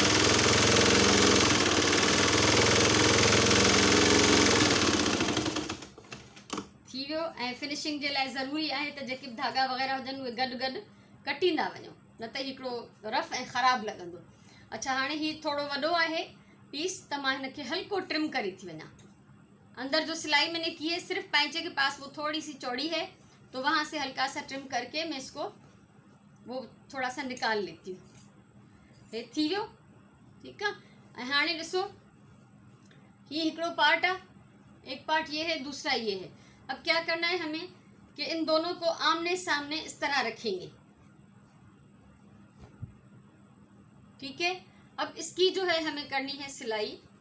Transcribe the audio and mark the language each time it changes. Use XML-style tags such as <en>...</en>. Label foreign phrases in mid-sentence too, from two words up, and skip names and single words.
<sd>थी वियो। ऐं फिनिशिंग जे लाइ ज़रूरी आहे त जेके बि धागा वग़ैरह हुजनि उहे गॾु गॾु कटींदा वञो, न त हिकिड़ो रफ़ ऐं ख़राबु लॻंदो। अच्छा, हाणे ही थोड़ो वॾो आहे पीस त मां हिनखे हल्को ट्रिम करे थी वञा।</sd> <hi>अंदर जो सिलाई मैंने की है सिर्फ पैंचे के पास वो थोड़ी सी चौड़ी है, तो वहाँ से हल्का सा ट्रिम करके मैं इसको वो थोड़ा सा निकाल लेती हूँ।</hi> <sd>ये थी वियो।</sd> <hi>ठीक है,</hi> <sd>ऐं हाणे ॾिसो</sd> <hi>ये हिकिड़ो पार्ट है, एक पार्ट ये है, दूसरा ये है। अब क्या करना है हमें कि इन दोनों को आमने सामने इस तरह रखेंगे। ठीक है, अब इसकी जो है हमें करनी है सिलाई।</hi>